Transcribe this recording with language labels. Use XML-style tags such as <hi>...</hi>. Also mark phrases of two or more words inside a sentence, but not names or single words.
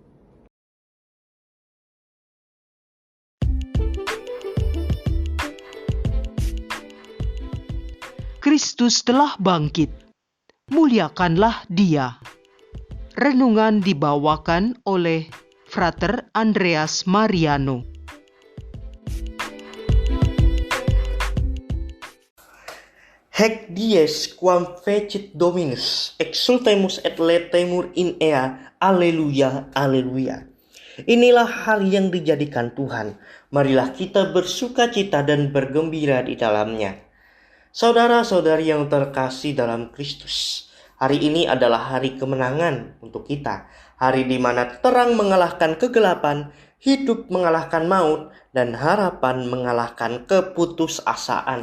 <id>Kristus telah bangkit. Muliakanlah Dia. Renungan dibawakan oleh Frater Andreas Mariano.</id> <la>Hac dies quam fecit Dominus, exultemus et laetemur in ea, alleluia, alleluia.</la> <id>Inilah hari yang dijadikan Tuhan, marilah kita bersukacita dan bergembira di dalamnya. Saudara-saudari yang terkasih dalam Kristus, hari ini adalah hari kemenangan untuk kita. Hari di mana terang mengalahkan kegelapan, hidup mengalahkan maut, dan harapan mengalahkan keputusasaan.</id>